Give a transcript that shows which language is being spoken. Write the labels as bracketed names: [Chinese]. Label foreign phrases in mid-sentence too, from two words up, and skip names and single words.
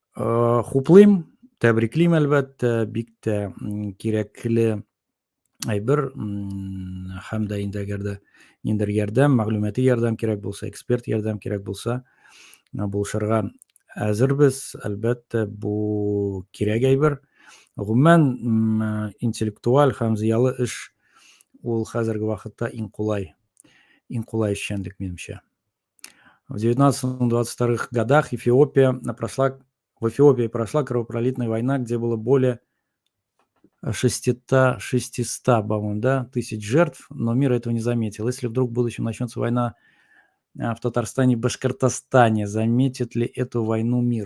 [Tatar] Хуплыйм, тәбриклим әлбәттә, бик тә кирәкле әйбер, һәм дә инде әгәр дә ниндидер ярдәм, мәгълүмати ярдәм кирәк булса, эксперт ярдәм кирәк булса, булышырга әзербез. Әлбәттә, бу кирәк әйбер. Гомумән, интеллектуаль һәм зыялы эш ул хәзерге вакытта иң кулай эшчәнлек, минемчә. [Russian] В 19-22 годах в Эфиопии прошла кровопролитная война, где было более 600, по-моему, да, тысяч жертв, но мир этого не заметил. Если вдруг в будущем начнется война в Татарстане и Башкортостане, заметит ли эту войну мир?